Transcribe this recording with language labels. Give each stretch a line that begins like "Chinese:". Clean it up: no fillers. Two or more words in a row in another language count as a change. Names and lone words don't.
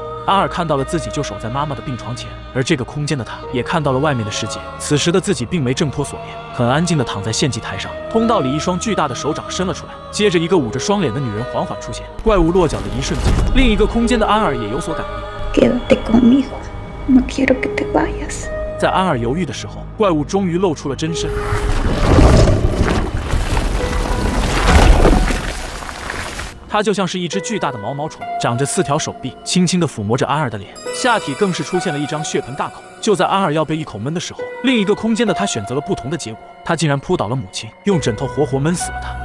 Chinese: 安尔看到了自己就守在妈妈的病床前，而这个空间的他也看到了外面的世界。此时的自己并没挣脱锁链，很安静地躺在献祭台上。通道里一双巨大的手掌伸了出来，接着一个捂着双脸的女人缓缓出现。怪物落脚的一瞬间，另一个空间的安尔也有所感应。
Spanish: Quédate conmigo. No quiero que te vayas.
Chinese: 在安尔犹豫的时候，怪物终于露出了真身。它就像是一只巨大的毛毛虫，长着4条手臂，轻轻地抚摸着安尔的脸，下体更是出现了一张血盆大口。就在安尔要被一口闷的时候，另一个空间的他选择了不同的结果，他竟然扑倒了母亲，用枕头活活闷死了她。